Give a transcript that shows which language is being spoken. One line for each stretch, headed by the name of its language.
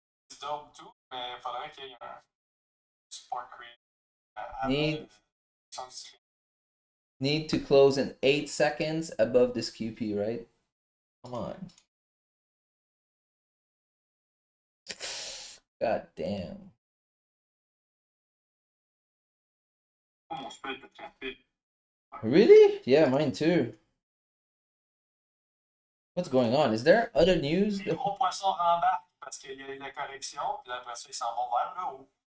French: C'est dope tout, mais il faudrait qu'il y ait un support create
English: Need to close in 8 seconds above this QP, right? Come on. God damn.
French: Mon spread est trempé.
English: Really? Yeah, mine too. What's going on? Is there other news?
French: Les gros poissons rembarquent parce qu'il y a eu la correction, puis après ça, ils s'en vont vers le haut.